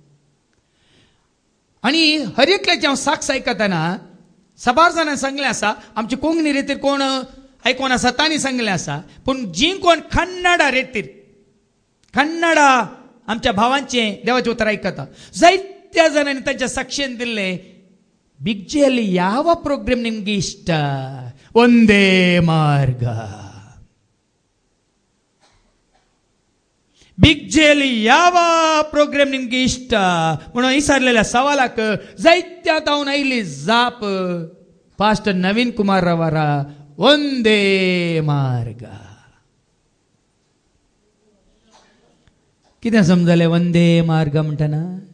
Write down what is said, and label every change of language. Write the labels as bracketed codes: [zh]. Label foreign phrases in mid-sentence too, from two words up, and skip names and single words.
[kok] आनी हर एकल्याची हांव साक्ष आयकतना साबार जाणांनी सांगलें आसा, आमचे कोंकणी रेतीर कोण आयकोन आसा तांणी सांगलें आसा, पूण जी कोण कन्नडा रेतीर कन्नडा आमच्या भावांचें देवाचें उतर आयकता, जायत्या जाणांनी तांच्या साक्षेन दिल्लें, बिग जेली [kn] ಯಾವ ಪ್ರೋಗ್ರಾಮ್ ನಿಮ್ಗೆ ಇಷ್ಟ? ಒಂದೇ ಮಾರ್ಗ. [kok] बिग जेली [kn] ಯಾವ ಪ್ರೋಗ್ರಾಮ್ ನಿಮ್ಗೆ ಇಷ್ಟ [kok] म्हणून विचारलेल्या सवालाक जायत्या तावन आयली जाप पास्टर नवीन कुमार रावार [kn] ಒಂದೇ ಮಾರ್ಗ. [kok] कितें समजलें [kn] ಒಂದೇ ಮಾರ್ಗ [kok] म्हणटना?